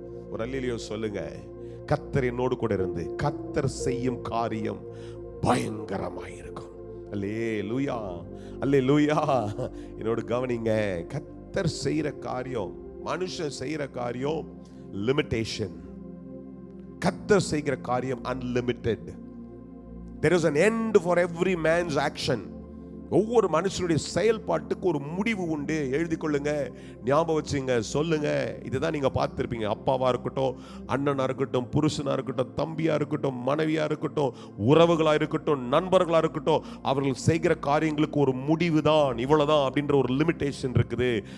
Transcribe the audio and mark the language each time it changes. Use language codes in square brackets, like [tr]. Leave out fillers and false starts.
[ta] ஒரு அல்லேலூயா சொல்லுங்க. கர்த்தர் என்னோடு கூட இருந்து கர்த்தர் செய்யும் காரியம் பயங்கரமாயிருக்கும். அல்லேலூயா, அல்லேலூயா. என்னோட கவனிங்க, கர்த்தர் செய்யற காரியம், மனுஷன் செய்யற காரியம் லிமிட்டேஷன். கர்த்தர் செய்கிற காரியம் unlimited. [en] There is an end for every man's action. [ta] ஒவ்வொரு மனுஷனுடைய செயல்பாட்டுக்கு ஒரு முடிவு உண்டு. எழுதி கொள்ளுங்க, ஞாபகம் வச்சுங்க, சொல்லுங்க. இதுதான் நீங்க பார்த்திருப்பீங்க. அப்பாவா இருக்கட்டும், அண்ணனா இருக்கட்டும், புருஷனா இருக்கட்டும், தம்பியா இருக்கட்டும், மனைவியா இருக்கட்டும், உறவுகளா இருக்கட்டும், நண்பர்களா இருக்கட்டும், அவர்கள் செய்கிற காரியங்களுக்கு ஒரு முடிவு தான், இவ்வளவுதான் அப்படின்ற ஒரு லிமிட்டேஷன் இருக்குது.